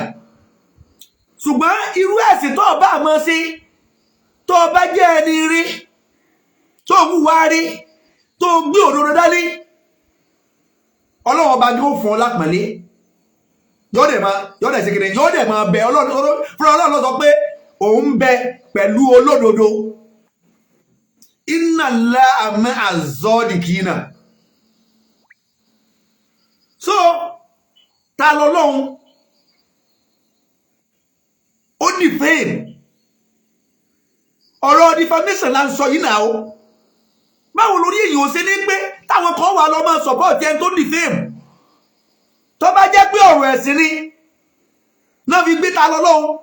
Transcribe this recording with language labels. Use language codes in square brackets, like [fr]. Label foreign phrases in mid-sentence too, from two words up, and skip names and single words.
[yo] Ṣùgbọ́n irú ẹ̀sìn tó bá máa ṣe, tó bá jẹ́ ẹni rí, tó wúwa rí, tó gbé òdodo dání, Ọlọ́run ọba yóò fún ọ lápọ̀nlé. Yóò dẹ̀ ṣe kìnnìún, yóò dẹ̀ máa bẹ Ọlọ́run. Fúnra Ọlọ́run ló sọ pé òun bẹ pẹ̀lú olódodo. [ar] إن الله مع الصادقين. [yo] So ta lọ́lọ́run ó defame. Ọ̀rọ̀ defamation là ń sọ yìí náà o. Báwo lórí èyí ò ṣe ní pé táwọn kan wà lọ máa support ẹni tó defame? Tó bá jẹ́ pé ọ̀rọ̀ ẹ̀sìn ni náà fi gbé ta lọ́lọ́run.